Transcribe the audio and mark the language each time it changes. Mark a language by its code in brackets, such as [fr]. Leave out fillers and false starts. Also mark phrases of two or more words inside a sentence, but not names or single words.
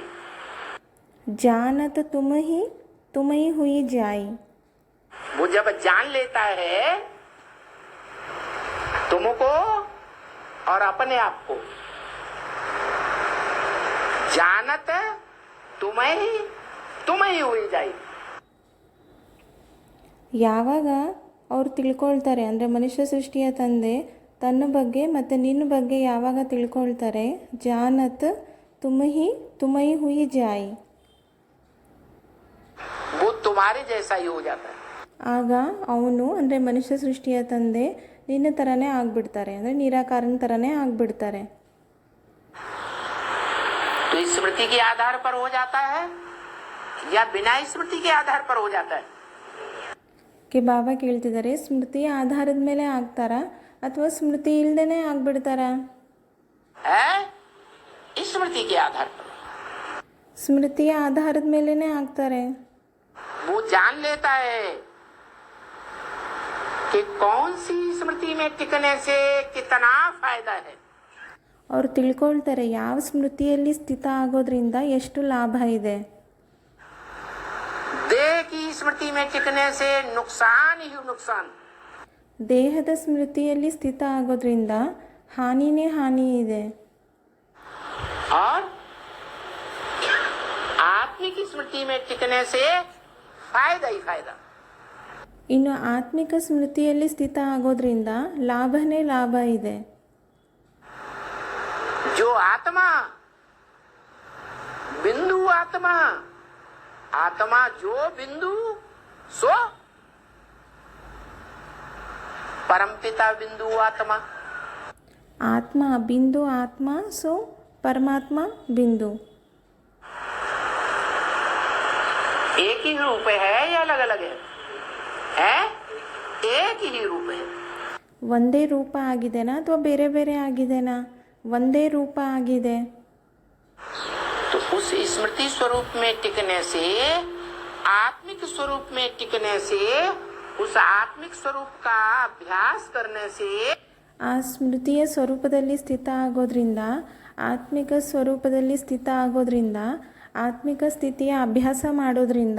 [hi] जानत तुमै हुई जाई. वो जब जान लेता है तुमको और अपने आप को, जानत तुम्हें हुई जाई। [kn] ಯಾವಾಗ ಅವ್ರು ತಿಳ್ಕೊಳ್ತಾರೆ ಅಂದರೆ ಮನುಷ್ಯ ಸೃಷ್ಟಿಯ ತಂದೆ ತನ್ನ ಬಗ್ಗೆ ಮತ್ತು ನಿನ್ನ ಬಗ್ಗೆ ಯಾವಾಗ ತಿಳ್ಕೊಳ್ತಾರೆ, [hi] जानत तुमै हुई जाई, वो तुम्हारे जैसा ही हो जाता है। [kn] ಆಗ ಅವನು ಅಂದರೆ ಮನುಷ್ಯ ಸೃಷ್ಟಿಯ ತಂದೆ ನಿನ್ನ ಥರನೇ ಆಗಿಬಿಡ್ತಾರೆ, ಅಂದರೆ ನಿರಾಕಾರನ ಥರನೇ ಆಗಿಬಿಡ್ತಾರೆ. [hi] तो स्मृति के आधार पर हो जाता है या बिना स्मृति के आधार पर हो जाता है? [kn] ಬಾಬಾ ಕೇಳ್ತಿದ್ದಾರೆ, ಸ್ಮೃತಿಯ ಆಧಾರದ ಮೇಲೆ ಆಗ್ತಾರಾ ಅಥವಾ ಸ್ಮೃತಿ ಇಲ್ದೇನೆ ಆಗ್ಬಿಡ್ತಾರಾ? [hi] स्मृति के आधार पर। [kn] ಸ್ಮೃತಿಯ ಆಧಾರದ ಮೇಲೇನೆ ಆಗ್ತಾರೆ. [hi] वो जान लेता है कि कौन सी स्मृति में टिकने से कितना फायदा है। [kn] ಅವ್ರು ತಿಳ್ಕೊಳ್ತಾರೆ ಯಾವ ಸ್ಮೃತಿಯಲ್ಲಿ ಸ್ಥಿತ ಆಗೋದ್ರಿಂದ ಎಷ್ಟು ಲಾಭ ಇದೆ. [hi] देह की स्मृति में टिकने से नुकसान ही नुकसान। [kn] ದೇಹದ ಸ್ಮೃತಿಯಲ್ಲಿ ಸ್ಥಿತ ಆಗೋದ್ರಿಂದ ಹಾನಿನೇ ಹಾನಿ ಇದೆ. [hi] और आत्मिक स्मृति में टिकने से फायदा ही फायदा। [kn] ಇನ್ನು ಆತ್ಮಿಕ ಸ್ಮೃತಿಯಲ್ಲಿ ಸ್ಥಿತ ಆಗೋದ್ರಿಂದ ಲಾಭನೇ ಲಾಭ ಇದೆ. [hi] जो आत्मा बिंदु आत्मा जो बिंदु सो परमपिता बिंदु आत्मा। [kn] ಆತ್ಮ ಬಿಂದು ಆತ್ಮ, ಸೊ ಪರಮಾತ್ಮ ಬಿಂದು. [hi] एक ही रूप है या अलग अलग है? एक ही रूप है। [kn] ಒಂದೇ ರೂಪ ಆಗಿದೆನಾ ಅಥವಾ ಬೇರೆ ಬೇರೆ ಆಗಿದೆನಾ? ಒಂದೇ ರೂಪ ಆಗಿದೆ. [hi] तो उस स्मृति स्वरूप में टिकने से, आत्मिक स्वरूप में टिकने से, उस आत्मिक स्वरूप का अभ्यास करने से, [kn] ಆ ಸ್ಮೃತಿಯ ಸ್ವರೂಪದಲ್ಲಿ ಸ್ಥಿತ ಆಗೋದ್ರಿಂದ, ಆತ್ಮಿಕ ಸ್ವರೂಪದಲ್ಲಿ ಸ್ಥಿತ ಆಗೋದ್ರಿಂದ, ಆತ್ಮಿಕ ಸ್ಥಿತಿಯ ಅಭ್ಯಾಸ ಮಾಡೋದ್ರಿಂದ